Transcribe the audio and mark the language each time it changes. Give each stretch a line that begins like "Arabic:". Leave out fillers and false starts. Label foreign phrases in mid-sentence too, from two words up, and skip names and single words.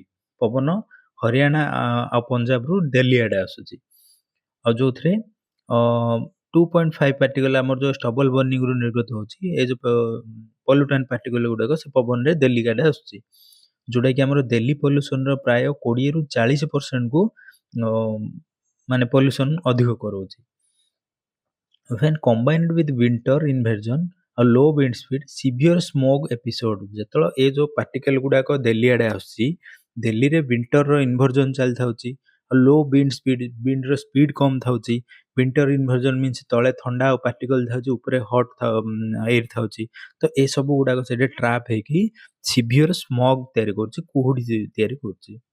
Odia: ପବନ ହରିୟାଣା ଆଉ ପଞ୍ଜାବରୁ ଦିଲ୍ଲୀ ଆଡ଼େ ଆସୁଛି, ଆଉ ଯେଉଁଥିରେ 2.5 ପାର୍ଟିକଲ ଆମର ଯେଉଁ
English: stubble burningରୁ
Odia: ନିର୍ଗତ ହେଉଛି, ଏ ଯେଉଁ
English: pollutant particle
Odia: ଗୁଡ଼ାକ ସେ ପବନରେ ଦିଲ୍ଲୀ ଆଡ଼େ ଆସୁଛି, ଯେଉଁଟାକି ଆମର ଦିଲ୍ଲୀ ପଲ୍ୟୁସନର ପ୍ରାୟ 20ରୁ 40%କୁ ମାନେ ପଲ୍ୟୁସନ ଅଧିକ କରାଉଛି।
English: When combined with winter inversion ଆଉ low wind speed, severe smog episode, ଯେତେବେଳେ ଏ ଯେଉଁ ପାର୍ଟିକଲ ଗୁଡ଼ାକ ଦିଲ୍ଲୀ ଆଡ଼େ ଆସୁଛି, ଦିଲ୍ଲୀରେ winterର inversion ଚାଲିଥାଉଛି, ଆଉ low wind speed, windର speed କମ୍ ଥାଉଛି। winter inversion means ତଳେ ଥଣ୍ଡା ଆଉ ପାର୍ଟିକଲ ଥାଉଛି, ଉପରେ hot air ଥାଉଛି। ତ ଏସବୁ ଗୁଡ଼ାକ ସେଠି ଟ୍ରାପ୍ ହେଇକି severe smog ତିଆରି କରୁଛି, କୁହୁଡ଼ି ତିଆରି କରୁଛି।